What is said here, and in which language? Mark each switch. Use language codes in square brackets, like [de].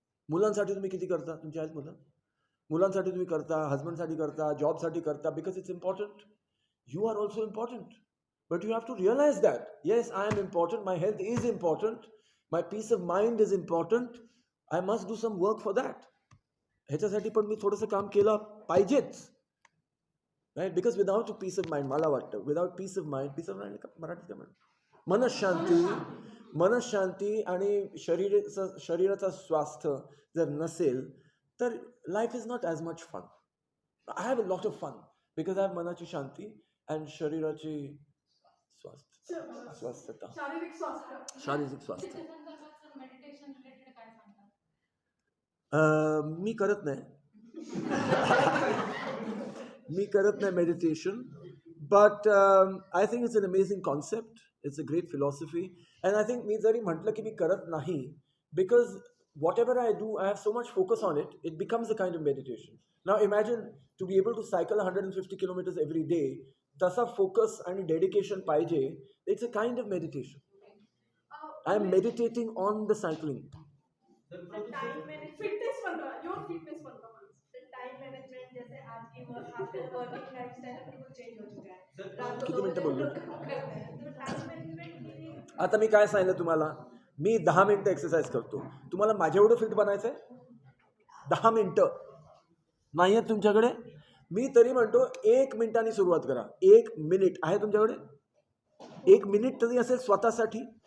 [mr] मुलांसाठी तुम्ही किती करता? तुमची आहेत मुलं? मुलांसाठी तुम्ही करता, हजबंडसाठी करता, जॉबसाठी करता, [en] Because it's important. You are also important. But you have to realise that yes I am important, my health is important, my peace of mind is important. I must do some work for that. [mr] ह्याच्यासाठी पण मी थोडंसं काम केलं पाहिजेच, right? Because without piece of mind, मला वाटतं without piece of mind मराठीत काय म्हणतात, मनशांती आणि शरीराचा स्वास्थ्य जर नसेल तर [en] Life is not as much fun. I have a lot of fun because I have [mr] मनाची शांती [en] and [mr] शरीराची स्वास्थ्यता, शारीरिक स्वास्थ्य. मेडिटेशन रिलेटेड काय सांगतात? मी करत नाही. मी करत नाही meditation, [en] But I think it's an amazing concept, it's a great philosophy. And I think [mr] मी जरी म्हटलं की मी करत नाही, [en] Because whatever I do, I have so much focus on it, it becomes a kind of meditation. Now imagine to be able to cycle 150 kilometres every day, [mr] तसा focus आणि dedication पाहिजे. [en] It's a kind of meditation. I am meditating on the cycling. [hi] Time management fitness बन रहा है, [en] your fitness [hi] बन रहा है. Time management जैसे आपकी वर्किंग लाइफस्टाइल बिल्कुल चेंज हो चुका है. रात को [mr] किती 2 मिनिटं [hi] बजे [mr] बोललो? [hi] लोग करते हैं. तो टाइम मैनेजमेंट के लिए [mr] आता मी काय सांगितलं तुम्हाला, मी 10 मिनिटं एक्सरसाइज करतो. तुम्हाला माझ्या एवढं फिट बनायचं आहे? 10 मिनिटं नाही आहेत तुमच्याकडे? मी तरी म्हणतो 1 मिनिटांनी सुरुवात करा. 1 मिनिट आहे तुमच्याकडे? 1 मिनिट तरी असेल स्वतःसाठी.